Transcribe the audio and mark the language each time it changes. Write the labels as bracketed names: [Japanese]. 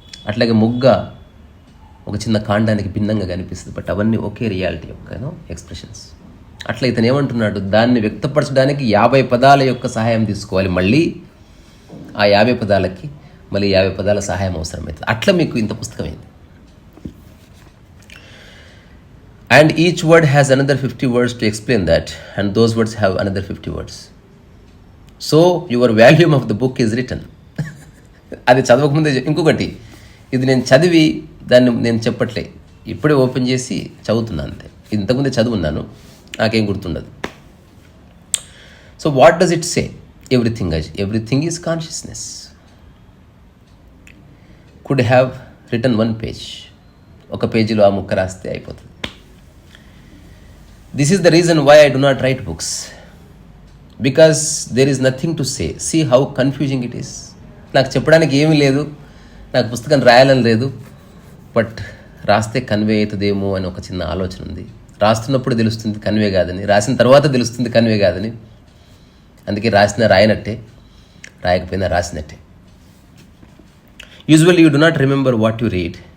[Telugu] అట్లాగే మొగ్గ ఒక చిన్న కాండానికి భిన్నంగా కనిపిస్తుంది, బట్ అవన్నీ ఒకే రియాలిటీ యొక్క ఎక్స్ప్రెషన్స్. అట్లా ఇతను ఏమంటున్నాడు, దాన్ని వ్యక్తపరచడానికి 50 పదాల యొక్క సహాయం తీసుకోవాలి. మళ్ళీ ఆ 50 పదాలకి మళ్ళీ 50 పదాల సహాయం అవసరమవుతుంది. అట్లా మీకు ఇంత పుస్తకం అయింది. [English] And each word has another 50 words to explain that, and those words have another 50 words. So your volume of the book is written. [Telugu] అది చదవకముందే. ఇంకొకటి, ఇది నేను చదివి దాన్ని నేను చెప్పట్లే, ఇప్పుడే ఓపెన్ చేసి చదువుతున్నాను అంతే. ఇంతకుముందే చదువున్నాను, నాకేం గుర్తుండదు. [English] So what does it say? Everything is consciousness. Could have written 1 page. [Telugu] ఒక పేజీలో ఆ ముక్క రాస్తే అయిపోతుంది. [English] This is the reason why I do not write books, because there is nothing to say. See how confusing it is. [Telugu] నాకు చెప్పడానికి ఏమీ లేదు, నాకు పుస్తకం రాయాలని లేదు, బట్ రాస్తే కన్వే అవుతుందేమో అని ఒక చిన్న ఆలోచన ఉంది. రాస్తున్నప్పుడు తెలుస్తుంది కన్వే కాదని, రాసిన తర్వాత తెలుస్తుంది కన్వే కాదని. అందుకే రాసినా రాయనట్టే, రాయకపోయినా రాసినట్టే. [English] Usually you do not remember what you read.